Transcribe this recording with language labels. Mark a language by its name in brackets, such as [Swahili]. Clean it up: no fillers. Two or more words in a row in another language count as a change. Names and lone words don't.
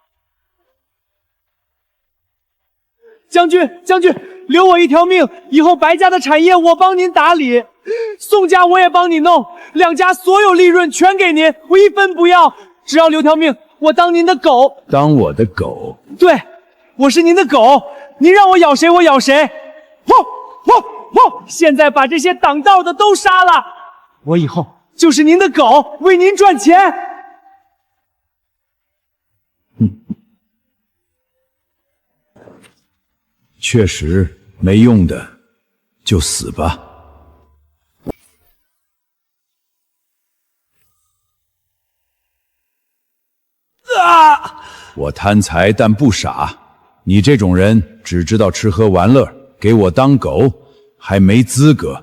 [Chinese] 将军，留我一条命，以后白家的产业我帮您打理，宋家我也帮你弄，两家所有利润全给您，我一分不要，只要留条命，我当您的狗。当我的狗？对，我是您的狗，您让我咬谁我咬谁。现在把这些挡道的都杀了，我以后就是您的狗，为您賺錢。確實沒用的，就死吧。我貪財但不傻，你這種人只知道吃喝玩樂，給我當狗，還沒資格。